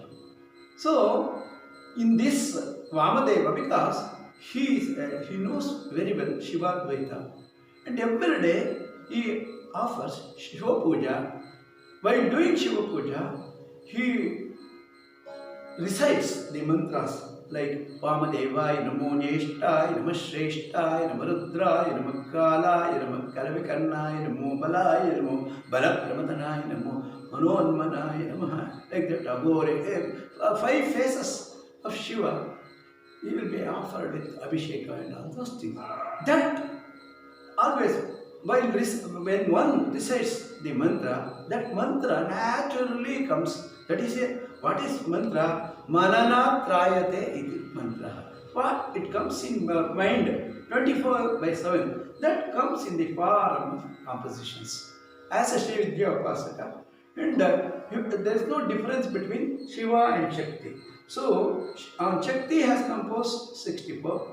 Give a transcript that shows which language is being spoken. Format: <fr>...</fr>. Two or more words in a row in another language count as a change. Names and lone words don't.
<en>So, in this Vamadeva, because he knows very well Shiva Advaita, and every day he offers Shiva Puja. While doing Shiva Puja, he recites the mantras like</en> <sa>Vamadevaya Namo Nyeshtaya Namo Shreshthaya Namo Rudraya Namo Kalaya Namo Kalavikarnaya Namo Balaya Namo Balapramadhanaya Namo Manonmanaya Namo.</sa> <en>Like that, Agore, 5 faces of Shiva, he will be offered with Abhisheka and all those things. That always, when one recites the mantra, that mantra naturally comes. That is what is mantra?</en> <sa>Manana trayate iti mantra.</sa> <en>What it comes in mind 24/7. That comes in the form of compositions. As a Shri Vidya Upasaka. And there is no difference between Shiva and Shakti. So, Shakti has composed 64.</en>